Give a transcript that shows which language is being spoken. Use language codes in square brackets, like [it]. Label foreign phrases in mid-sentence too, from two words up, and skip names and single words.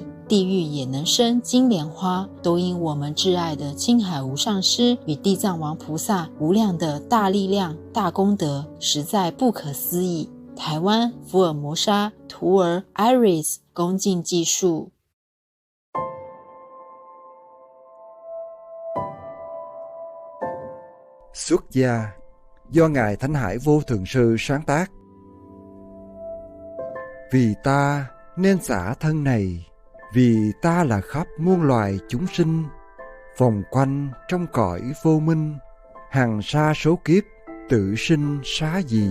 [zh] 地狱也能生金莲花，都因我们挚爱的青海无上师与地藏王菩萨无量的大力量、大功德，实在不可思议。台湾福尔摩沙徒儿 Iris 恭敬记述。 [vi] Xuất gia do Ngài Thánh Hải Vô Thượng Sư sáng tác. Vì ta nên xả thân này, vì ta là khắp muôn loài chúng sinh, vòng quanh trong cõi vô minh, hằng sa số kiếp tự sinh xá gì.